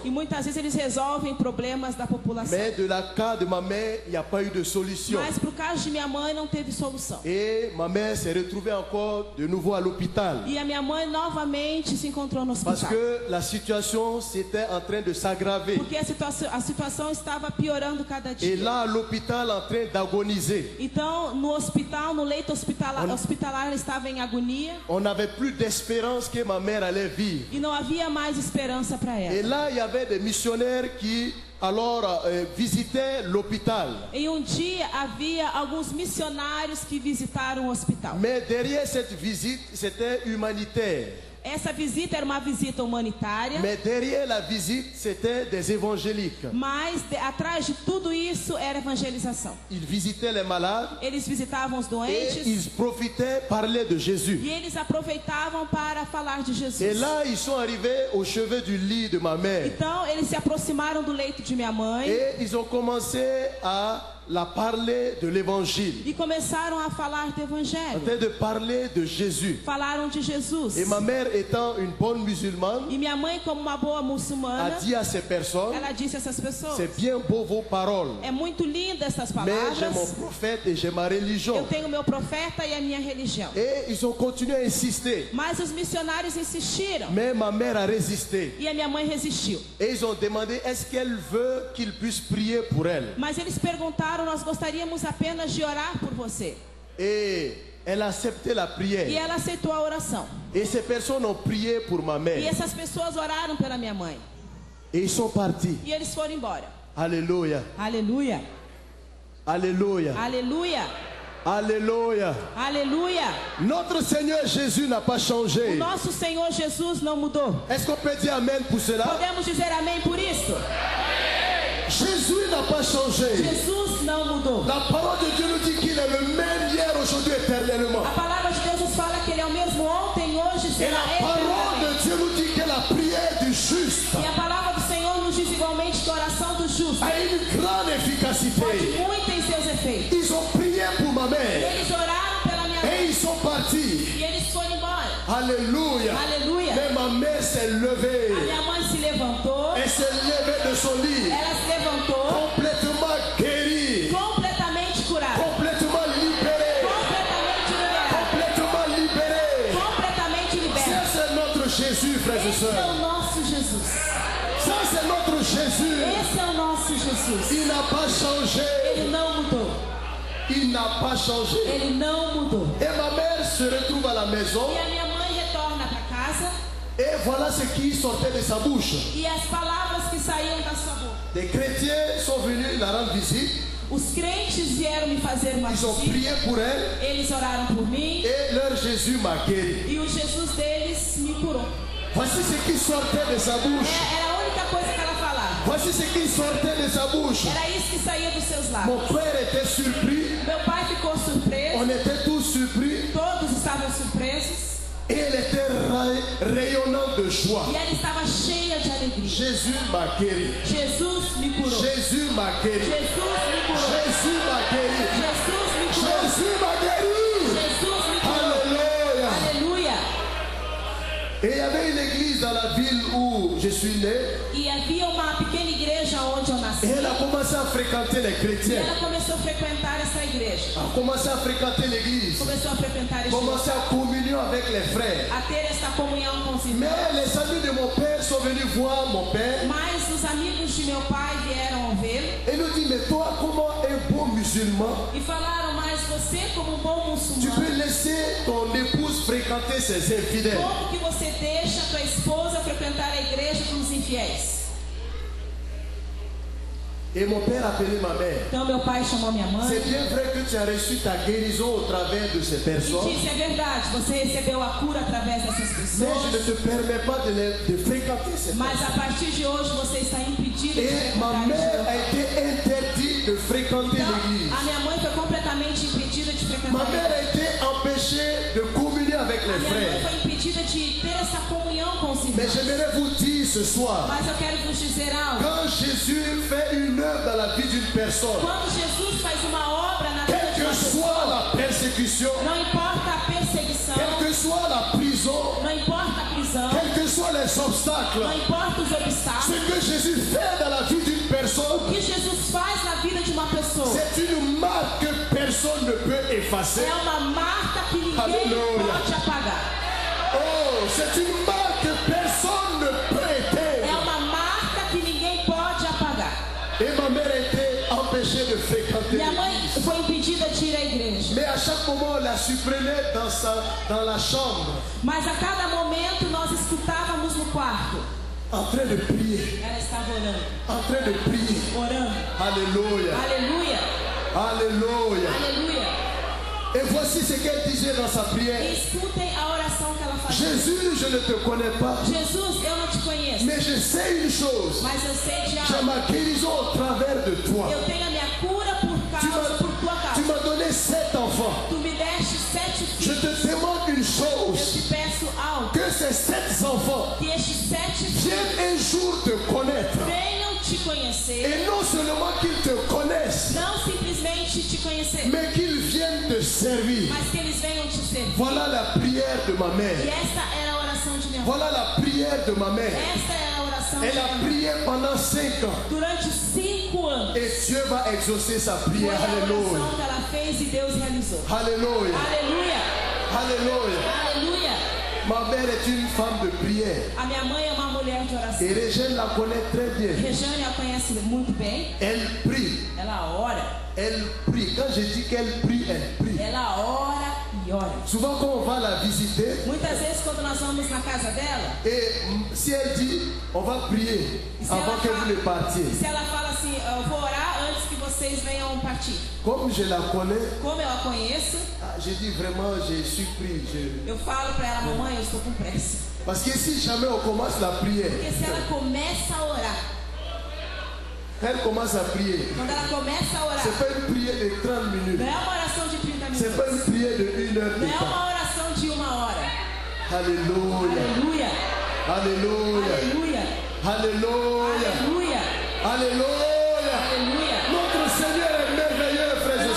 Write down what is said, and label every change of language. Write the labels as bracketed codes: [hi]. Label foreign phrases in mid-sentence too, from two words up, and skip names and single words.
[pt] E muitas vezes eles resolvem problemas da população. [fr] Mais de la cas de ma mère, il n'y a pas eu de solution. [pt] Mas pro caso de minha mãe não teve solução. [fr] Et ma mère s'est retrouvée encore de nouveau à l'hôpital. [pt] E a minha mãe novamente se encontrou no [fr] Parce [pt] hospital. [fr] que la situation s'était en train de s'aggraver. [pt] Porque a situação estava piorando cada [fr] Et [pt] dia. [fr] là, à l'hôpital, en train d'agoniser. [pt] Então, no hospital, no leito hospitalar, ela estava em agonia [fr] On n'avait plus d'espérance que ma mère allait vivre. [pt] e não havia mais esperança para [fr] Et [pt] ela. [fr] là, il y avait des missionnaires qui, alors, visitaient l'hôpital. [pt] E um dia havia alguns missionários que visitaram o hospital. [fr] Mais derrière cette visite, c'était humanitaire. [pt] Essa visita era uma visita humanitária, [fr] Mais derrière la visite, c'était des évangéliques. [pt] mas atrás de tudo isso era evangelização. [fr] Ils visitaient les malades [pt] Eles visitavam os [fr] et [pt] doentes [fr] ils profitaient parler de Jésus. [pt] e eles aproveitavam para falar de [fr] Et [pt] Jesus. [fr] là, ils sont arrivés au chevet du lit de ma mère. [pt] Então, eles se aproximaram do leito de minha mãe [fr] Et ils ont commencé à la parler de l'évangile. [pt] e começaram a falar do [fr] En [pt] evangelho. [fr] train de parler de Jésus. [pt] Falaram de Jesus. [fr] Et ma mère étant une bonne musulmane, [pt] E minha mãe, como uma boa [fr] a [pt] muçulmana, [fr] dit à ces personnes, [pt] ela disse a essas pessoas: [fr] c'est bien beau vos paroles, [pt] é muito linda essas [fr] mais j'ai mon [pt] palavras. [fr] prophète et j'ai ma religion. [pt] Eu tenho meu profeta e a minha religião. [fr] Et ils ont continué à insister. [pt] Mas os missionários insistiram [fr] Mais ma mère a résisté. [pt] e a minha mãe resistiu. [fr] Et ils ont demandé, est-ce qu'elle veut qu'ils puissent prier pour elle? [pt] Mas eles perguntaram: nós gostaríamos apenas de orar por você. [fr] Et elle a accepté la [pt] E [fr] prière. [pt] ela aceitou a oração. [fr] Et ces personnes ont prié pour ma [pt] E [fr] mère. [pt] essas pessoas oraram pela minha mãe. [fr] Et ils sont partis. [pt] E eles foram embora. [fr] Alléluia. [pt] Aleluia, [fr] Alléluia. [pt] aleluia, [fr] Alléluia. [pt] aleluia. [fr] Notre Seigneur Jésus n'a pas [pt] O [fr] changé. [pt] nosso Senhor Jesus não mudou. [fr] Est-ce qu'on peut dire Amen pour cela? [pt] Podemos dizer amém por isso? [fr] Jésus n'a pas changé. [pt] Jesus não mudou. [fr] La parole de Dieu nous dit qu'il est le même hier, aujourd'hui, éternellement. [pt] A palavra de Deus nos fala que Ele é o mesmo ontem, hoje e [fr] Et [pt] será [fr] la parole [pt] eternamente. [fr] de Dieu nous dit que la prière du juste [pt] E a palavra do Senhor nos diz igualmente que a oração do justo [fr] a une grande efficacité. [pt] pode muito em seus efeitos. [fr] Ils ont prié pour ma mère [pt] Eles oraram pela minha mãe [fr] et ils sont partis. [pt] e eles foram embora. [fr] Alléluia. [pt] Aleluia. [fr] Mais ma mère s'est [pt] A [fr] levée. [pt] minha mãe se levantou, [fr] Elle s'est levée de son lit, [pt] ela se levantou [fr] complètement guérie, [pt] completamente curada, [fr] complètement libérée, [pt] completamente liberada, [fr] complètement libérée. [pt] completamente [fr] Ça, [pt] liberta. [fr] c'est notre Jésus, frères et [pt] Esse é [fr] sœurs. [pt] o nosso Jesus. [fr] Ça, c'est notre Jésus. [pt] Esse é o nosso Jesus. [fr] Il n'a pas changé. [pt] Ele não mudou. [fr] Il n'a pas changé. [pt] Ele não mudou. [fr] Et ma mère se retrouve à la maison. [pt] E a minha mãe retorna para casa [fr] Et voilà ce qui sortait de sa bouche. [pt] e as palavras que saíam da sua boca. [fr] Des chrétiens sont venus la rendre visite. [pt] Os crentes vieram me fazer uma [fr] Ils ont [pt] visita. [fr] prié pour elle. [pt] Eles oraram por mim [fr] Et leur Jésus m'a guéri. [pt] e o Jesus deles me curou. [fr] Voici ce qui sortait de sa bouche. [pt] Era a única coisa que ela falava. [fr] Voici ce qui sortait de sa bouche. [pt] Era isso que saía dos seus lábios. [fr] Mon père était surpris. [pt] Meu pai ficou surpreso. [fr] On était tous surpris. [pt] Todos estavam surpresos. [fr] Et elle était rayonnante de joie. [pt] E ela estava cheia de alegria. [fr] Jésus m'a guéri. [pt] Jesus me curou. [fr] Jésus m'a guéri. [pt] Jesus me curou. [fr] Jésus m'a guéri. [pt] Jesus me curou. [fr] Jésus m'a guéri. [pt] Jesus me curou. [fr] Alléluia. [pt] Aleluia. [fr] Et il y avait une église dans la ville où je suis né. [pt] E havia uma pequena igreja onde eu [fr] Et [pt] nasci. [fr] elle a commencé à fréquenter les [pt] E [fr] chrétiens. [pt] ela começou a frequentar essa igreja. [fr] A commencé à fréquenter l'église. [pt] Começou a frequentar este [fr] Commencé à communion avec les frères. [pt] a ter essa comunhão com os irmãos. [fr] Mais les amis de mon père sont venus voir mon père. [pt] Mas os amigos de meu pai vieram vê-lo [fr] Et nous dit, mais toi, comment un bon musulman, [pt] e falaram, mas você como um bom [fr] tu peux [pt] muçulmano, [fr] laisser ton épouse fréquenter ses infidèles? [pt] como que você deixa tua esposa frequentar a igreja com os infiéis? [fr] Et mon père a appelé ma mère. [pt] Então meu pai chamou minha mãe [fr] C'est bien vrai que tu as reçu ta guérison au travers de ces [pt] e [fr] personnes, [pt] disse, é verdade, você recebeu a cura através dessas [fr] mais je ne [pt] pessoas, [fr] te permets pas de fréquenter ces [pt] mas [fr] personnes. [pt] a partir de hoje você está impedido de [fr] Et ma [pt] frequentar [fr] mère [pt] a [fr] a [pt] igreja. [fr] été interdite de fréquenter [pt] Então, [fr] l'église. [pt] a minha mãe foi completamente impedida de [fr] Ma [pt] frequentar a [fr] mère [pt] igreja. [fr] a été empêchée de communier avec [pt] A [fr] les [pt] minha mãe [fr] frères. [pt] foi impedida de ter essa comunhão com os [fr] Mais [pt] irmãos. [fr] j'aimerais vous dire ce soir, [pt] Mas eu quero vos dizer algo. [fr] quand Jésus fait une œuvre dans la vie d'une personne, [pt] Quando Jesus faz uma obra na vida [fr] quelle [pt] de [fr] que [pt] uma [fr] soit [pt] pessoa, [fr] la persécution, [pt] não importa a perseguição, [fr] quelle que soit la prison, [pt] não importa a prisão, [fr] quels que soient les obstacles, [pt] não importa os [fr] ce [pt] obstáculos, [fr] que Jésus fait dans la vie d'une [pt] o [fr] personne, [pt] que Jesus faz na vida de uma pessoa [fr] c'est une marque que personne ne peut effacer. [pt] é uma marca que ninguém [fr] Aleluia. [pt] pode apagar. [fr] Oh, c'est une marque que personne ne peut [pt] É [fr] éteindre. [pt] uma marca que ninguém pode apagar. [fr] Et ma mère a été empêchée de fréquenter [pt] Minha mãe [fr] l'église. [pt] foi impedida de ir à igreja. [fr] Mais à chaque moment, on la surprenait dans la chambre, [pt] Mas a cada momento nós escutávamos no quarto. [fr] en train de prier, [pt] Ela estava orando, [fr] en train de prier. [pt] orando. [fr] Alléluia, [pt] Aleluia, [fr] alléluia. [pt] aleluia. [fr] Et voici ce qu'elle disait dans sa [pt] E [fr] prière. [pt] escutem a oração que ela fazia. [fr] Jésus, je ne te connais pas, [pt] Jesus, eu não te conheço, [fr] mais je sais une chose. [pt] mas eu sei de [fr] J'ai [pt] algo. [fr] ma guérison au travers de toi. [pt] Eu tenho a minha cura por tua [fr] Tu [pt] causa. [fr] m'as donné 7 enfants. [pt] Tu me deste 7 [fr] Je [pt] filhos. [fr] te demande une [pt] Eu [fr] chose. [pt] te peço algo. [fr] Que ces 7 enfants [pt] Que estes 7 filhos [fr] viennent un jour te connaître. [pt] venham te conhecer. [fr] Et non seulement qu'ils te connaissent, [pt] Não simplesmente te conhecer, [fr] mais qu'ils viennent te servir. [pt] mas que eles venham te servir. [fr] Voilà la prière de ma [pt] E [fr] mère. [pt] esta era a oração de minha mãe. [fr] Voilà la prière de ma mère. [pt] Esta era a oração de [fr] Elle a [pt] minha mãe. [fr] prié pendant 5 ans. [pt] Durante 5 anos. [fr] Et Dieu va exaucer sa [pt] Foi [fr] prière. [pt] a [fr] Alléluia. [pt] oração que ela fez e Deus realizou. [fr] Alléluia. [pt] Aleluia, [fr] Alléluia. [pt] aleluia. [fr] Ma mère est une femme de prière. [pt] A minha mãe é uma mulher de oração. [fr] Et Régène la connaît très bien. [pt] Rejane a conhece muito bem. [fr] Elle prie. [pt] Ela ora. [fr] Elle prie. Quand je dis qu'elle prie, elle prie. [pt] Ela ora e ora. [fr] Souvent quand on va la visiter, [pt] Muitas vezes quando nós vamos na casa dela, [fr] et si elle dit, on va prier [pt] se [fr] avant [pt] ela, [fr] que vous ne partiez. [pt] se ela fala assim, eu vou orar antes que vocês venham partir. [fr] Comme je la connais, [pt] Como eu a conheço, [fr] je dis vraiment, je suis pris. [pt] eu falo para ela, mamãe, eu estou com pressa. [fr] Parce que si jamais on commence la prière, [pt] Porque se ela começa a orar, [fr] elle commence à prier. [pt] quando ela começa a orar, [fr] C'est pas une prière de 30 minutes. [pt] não é uma oração de 30 [fr] C'est pas une [pt] minutos. [fr] prière de 1 heure de [pt] Não é [fr] temps. [pt] uma oração de 1 hora. [fr] Alléluia. [pt] Aleluia, [fr] Alléluia. [pt] aleluia, [fr] Alléluia. [pt] aleluia, [fr] Alléluia. [pt] aleluia. [fr] Notre Seigneur est merveilleux, frères et